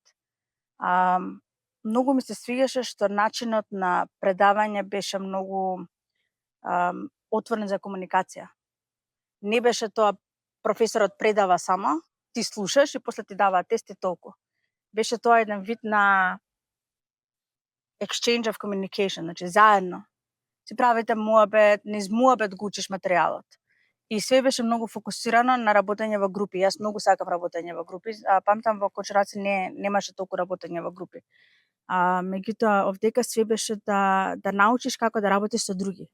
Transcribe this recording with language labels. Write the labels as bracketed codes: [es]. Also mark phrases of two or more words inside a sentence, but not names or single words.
[mk] Многу ми се свигаше што начинот на предавање беше многу отворен за комуникација. Не беше тоа професорот предава само, ти слушаш и после ти дава тест и толку. Беше тоа еден вид на [en] exchange of communication, [mk] значи заедно си правите муабет, низ муабет го учиш материјалот. И све беше многу фокусирано на работење во групи. Јас многу сакав работење во групи. Памтам во Кочураци немаше толку работење во групи. Меѓутоа овдека све беше да научиш како да работиш со други.